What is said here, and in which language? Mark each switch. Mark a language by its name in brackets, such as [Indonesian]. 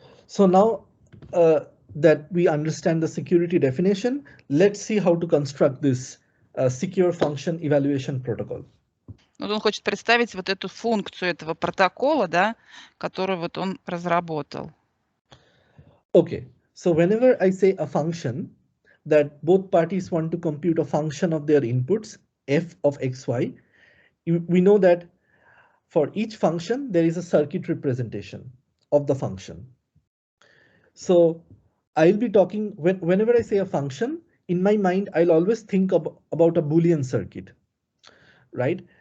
[English] So now that we understand the security definition, let's see how to construct this secure function evaluation protocol. [Russian] Вот он хочет представить вот эту функцию этого протокола, да, который вот он разработал. [English] Okay. So whenever I say a function that both parties want to compute a function of their inputs, f of xy, we know that for each function, there is a circuit representation of the function. So I'll be talking, whenever I say a function, in my mind, I'll always think about a Boolean circuit, right?